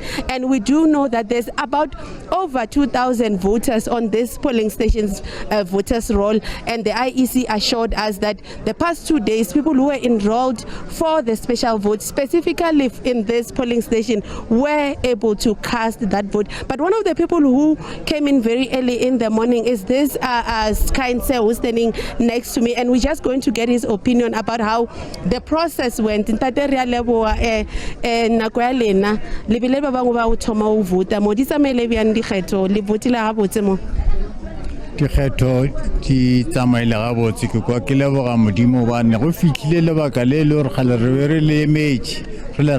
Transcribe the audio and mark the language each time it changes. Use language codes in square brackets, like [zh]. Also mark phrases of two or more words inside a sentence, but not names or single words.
[en] And we do know that there's about over 2,000 voters on this polling station's voters roll, and the IEC assured us that the past 2 days people who were enrolled for the special vote specifically in this polling station were able to cast that vote. But one of the people who came in very early in the morning is this kind sir who's standing next to me, and we're just going to get his opinion about how the process went. [tn] Dikgetho di tsamaile gabotse ke kwa ke leboga modimo ba ne go fitlhile lebaka le le gore gale re le emetse re le